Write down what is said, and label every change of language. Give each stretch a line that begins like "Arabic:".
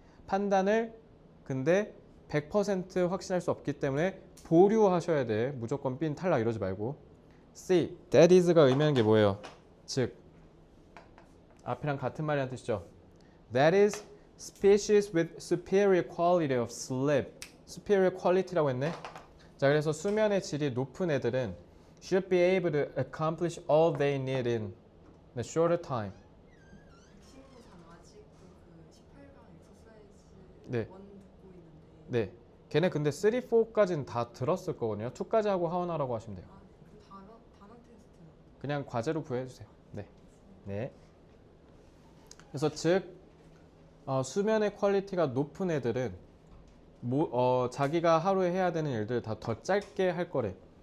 Korean: 판단을 근데 100% 확신할 수 없기 때문에 보류하셔야 돼. 무조건 B는 탈락 이러지 말고. C. That is가 의미하는 게 뭐예요? 즉 앞이랑 같은 말이란 뜻이죠.
English: That is species with superior quality of sleep.
Korean: superior quality라고 했네. 자, 그래서 수면의 질이 높은 애들은
English: should be able to accomplish all they need in a shorter time.
Korean: 친구상 아직 그 18강 엑서사이즈 네. 원 듣고 있는데 네. 걔네 근데 3, 4까지는 다 들었을 거거든요. 2까지 하고 하원하라고 하시면 돼요. 그 단어 테스트는 그냥 과제로 부여해주세요. 네. 네. 그래서 즉 수면의 퀄리티가 높은 애들은 자기가 하루에 해야 되는 일들 다 더 짧게 할 거래.